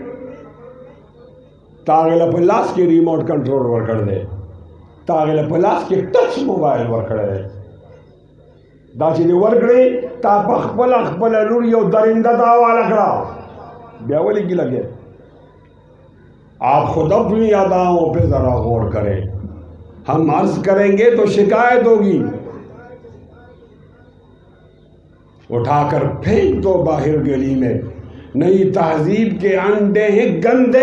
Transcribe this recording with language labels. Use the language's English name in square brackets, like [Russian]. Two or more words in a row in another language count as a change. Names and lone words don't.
[Pashto] تا هغې له په لاس کې [English] remote control [Pashto] ورکړی دی، تا هغې له په لاس کې [English] touch mobile [Pashto] ورکړی دی. دا چې دې ورکړې، تا په خپله لور یو درنده ته حواله کړه، بیا ولې ګیله کې؟ [Urdu] آپ خود اپنی اداؤں پہ ذرا غور کریں، ہم عرض کریں گے تو شکایت ہوگی. اٹھا کر پھینک دو باہر گلی میں، نئی تہذیب کے انڈے ہیں گندے.